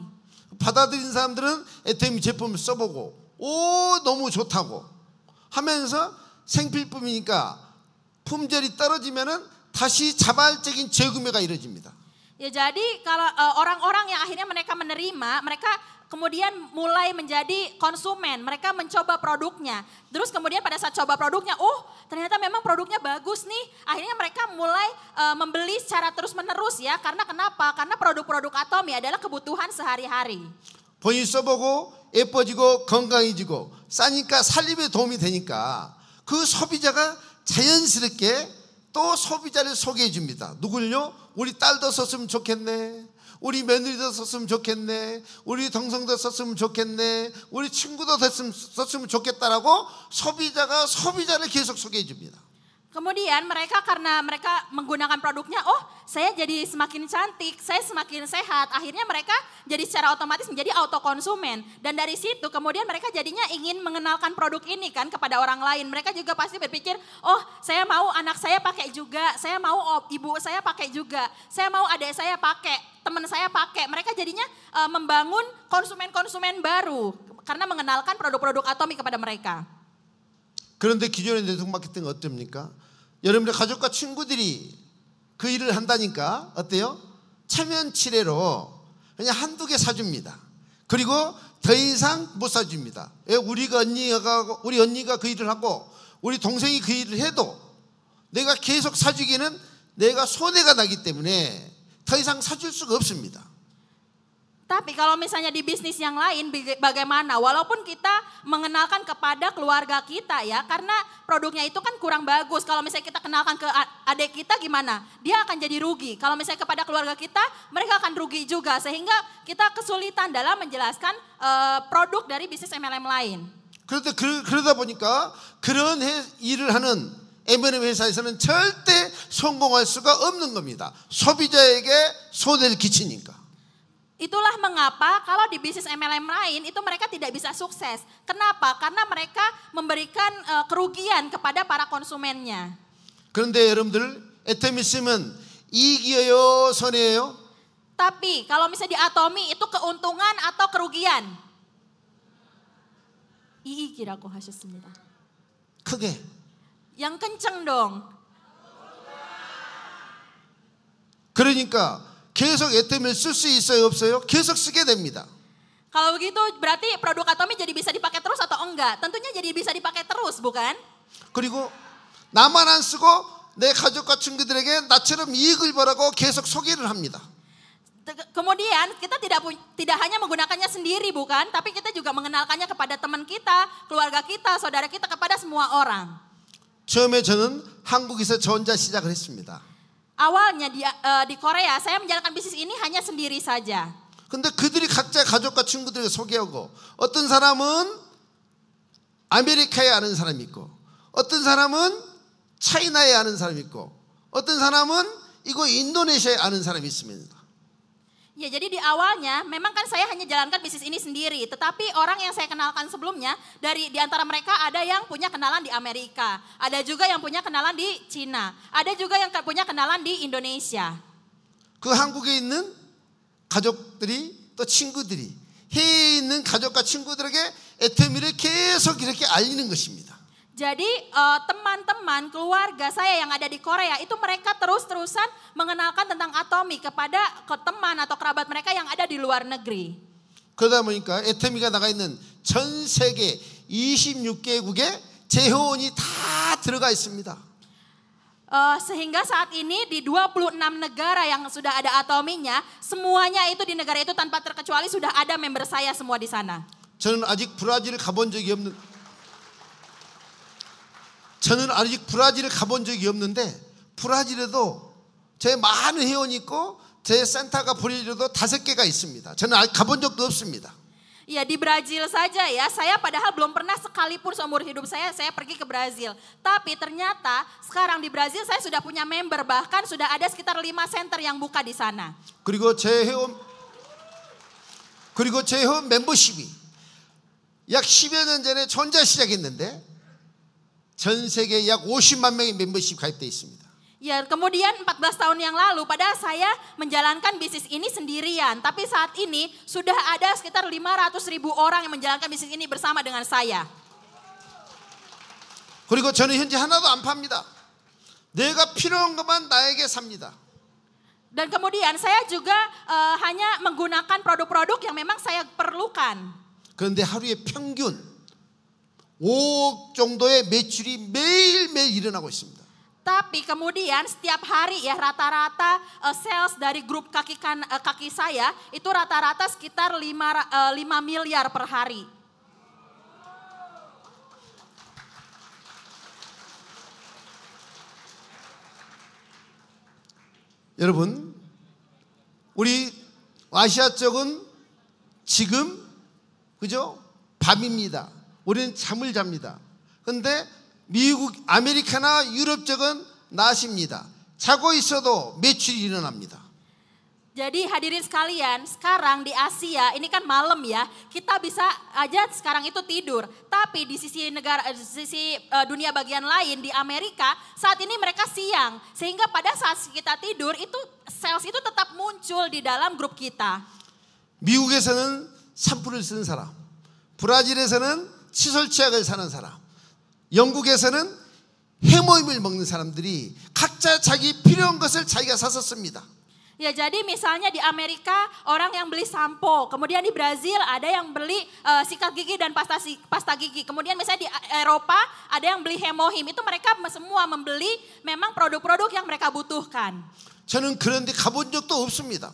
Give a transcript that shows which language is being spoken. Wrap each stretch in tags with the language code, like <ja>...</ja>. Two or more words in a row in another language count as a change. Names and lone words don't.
<ko>받아들인 사람들은 에테미 제품을 써보고 오 너무 좋다고 하면서 생필품이니까 품절이 떨어지면은 다시 자발적인 재구매가 이루어집니다.</ko> <id>Ya jadi kalau orang-orang yang akhirnya mereka menerima, mereka kemudian mulai menjadi konsumen, mereka mencoba produknya. Terus kemudian pada saat coba produknya, oh ternyata memang produknya bagus nih. Akhirnya mereka mulai membeli secara terus-menerus ya. Karena kenapa? Karena produk-produk Atomy adalah kebutuhan sehari-hari.</id> <ko>본인이 써보고 예뻐지고 건강해지고 싸니까 살림에 도움이 되니까 그 소비자가 자연스럽게 또 소비자를 소개해 줍니다. 누굴요? 우리 딸도 썼으면 좋겠네. 우리 며느리도 썼으면 좋겠네. 우리 동생도 썼으면 좋겠네. 우리 친구도 썼으면 좋겠다라고 소비자가 소비자를 계속 소개해 줍니다.</ko> <id>Kemudian mereka karena mereka menggunakan produknya, oh saya jadi semakin cantik, saya semakin sehat. Akhirnya mereka jadi secara otomatis menjadi autokonsumen. Dan dari situ kemudian mereka jadinya ingin mengenalkan produk ini kan kepada orang lain. Mereka juga pasti berpikir, oh saya mau anak saya pakai juga, saya mau ibu saya pakai juga, saya mau adik saya pakai, teman saya pakai. Mereka jadinya membangun konsumen-konsumen baru karena mengenalkan produk-produk Atomy kepada mereka.</id> <ko>그런데 기존의 네트워크 마케팅은 어떻습니까? 여러분의 가족과 친구들이 그 일을 한다니까 어때요? 체면치레로 그냥 한두 개 사줍니다. 그리고 더 이상 못 사줍니다. 우리 언니가 그 일을 하고 우리 동생이 그 일을 해도 내가 계속 사주기는 내가 손해가 나기 때문에 더 이상 사줄 수가 없습니다.</ko> <id>Tapi kalau misalnya di bisnis yang lain bagaimana? Walaupun kita mengenalkan kepada keluarga kita ya, karena produknya itu kan kurang bagus. Kalau misalnya kita kenalkan ke adik kita gimana? Dia akan jadi rugi. Kalau misalnya kepada keluarga kita, mereka akan rugi juga. Sehingga kita kesulitan dalam menjelaskan produk dari bisnis MLM lain.</id> <ko>그러다 보니까 그런 일을 하는 M&M 회사에서는 절대 성공할 수가 없는 겁니다. 소비자에게 손해를 끼치니까.</ko> <id>Itulah mengapa kalau di bisnis MLM lain itu mereka tidak bisa sukses. Kenapa? Karena mereka memberikan kerugian kepada para konsumennya.</id> <ko>그런데 여러분들 에테미 쓰면 이익이에요, 손해예요?</ko> <id>Tapi kalau misalnya di Atomy itu keuntungan atau kerugian?</id> <ko>이익이라고 하셨습니다. 크게.</ko> <id>Yang kenceng dong.</id> <ko>그러니까 계속 에테미를 쓸 수 있어요, 없어요? 계속 쓰게 됩니다.</ko> <id>Kalau begitu berarti produk Atomy jadi bisa dipakai terus atau enggak? Tentunya jadi bisa dipakai terus, bukan?</id> <ko>그리고 나만 안 쓰고 내 가족과 친구들에게 나처럼 이익을 보라고 계속 소개를 합니다.</ko> <id>Kemudian kita tidak hanya menggunakannya sendiri, bukan? Tapi kita juga mengenalkannya kepada teman kita, keluarga kita, saudara kita, kepada semua orang.</id> <ko>처음에 저는 한국에서 저 혼자 시작을 했습니다.</ko> <id>Awalnya di Korea saya menjalankan bisnis ini hanya sendiri saja.</id> <ko>근데 그들이 각자 가족과 친구들에게 소개하고 어떤 사람은 아메리카에 아는 사람이 있고 어떤 사람은 차이나에 아는 사람이 있고 어떤 사람은 이거 인도네시아에 아는 사람이 있습니다.</ko> <id>Ya jadi di awalnya memang kan saya hanya jalankan bisnis ini sendiri. Tetapi orang yang saya kenalkan sebelumnya di antara mereka ada yang punya kenalan di Amerika. Ada juga yang punya kenalan di Cina. Ada juga yang punya kenalan di Indonesia.</id> <ko>그 한국에 있는 가족들이 또 친구들이 해외에 있는 가족과 친구들에게 에테미를 계속 이렇게 알리는 것입니다.</ko> <id>Jadi teman-teman keluarga saya yang ada di Korea itu mereka terus-terusan mengenalkan tentang Atomy kepada teman atau kerabat mereka yang ada di luar negeri.</id> <ko>그러다 보니까 에테미가 나가 있는 전 세계 26개국에 제 회원이 다 들어가 있습니다.</ko> <id>Sehingga saat ini di 26 negara yang sudah ada Atomy-nya, semuanya itu di negara itu tanpa terkecuali sudah ada member saya semua di sana.</id> <ko>저는 아직 브라질을 가본 적이 없는데 브라질에도 제 많은 회원이 있고 제 센터가 브라질에도 5개가 있습니다. 저는 아직 가본 적도 없습니다.</ko> <id>Ya di Brazil saja ya, saya padahal belum pernah sekalipun seumur hidup saya pergi ke Brazil. Tapi ternyata sekarang di Brazil saya sudah punya member, bahkan sudah ada sekitar 5 center yang buka di sana.</id> <ko>그리고 제 회원 멤버십이 약 10여 년 전에 혼자 시작했는데 전 세계 약 50만 명의 멤버십 가입되어 있습니다.</ko> <id>Ya, kemudian 14 tahun yang lalu padahal saya menjalankan bisnis ini sendirian. Tapi saat ini sudah ada sekitar 500.000 orang yang menjalankan bisnis ini bersama dengan saya.</id> <ko>그리고 저는 현재 하나도 안 팝니다. 내가 필요한 것만 나에게 삽니다.</ko> <id>Dan kemudian saya juga hanya menggunakan produk-produk yang memang saya perlukan.</id> <ko>그런데 하루에 평균 5억 정도의 매출이 매일매일 일어나고 있습니다.</ko> <id>Tapi kemudian setiap hari ya rata-rata sales dari grup kaki saya itu rata-rata sekitar 5 miliar per hari.</id> <ko>여러분, 우리 아시아 쪽은 지금 그죠? 밤입니다. 우리는 잠을 잡니다. 그런데 미국, 아메리카나 유럽 쪽은 낮입니다. 자고 있어도 매출이 일어납니다.</ko> <id>Jadi hadirin sekalian, sekarang di Asia ini kan malam ya, kita bisa aja sekarang itu tidur. Tapi di sisi dunia bagian lain di Amerika saat ini mereka siang, sehingga pada saat kita tidur itu sales itu tetap muncul di dalam grup kita.</id> <ko>미국에서는 산불을 쓰는 사람, 브라질에서는 시설 치약을 사는 사람, 영국에서는 해모임을 먹는 사람들이 각자 자기 필요한 것을 자기가 사서 씁니다.</ko> <id>Ya, jadi misalnya di Amerika orang yang beli sampo, kemudian di Brazil ada yang beli sikat gigi dan pasta gigi. Kemudian misalnya di Eropa ada yang beli hemohim. Itu mereka semua membeli memang produk-produk yang mereka butuhkan.</id> <ko>저는 그런데 가본 적도 없습니다.</ko>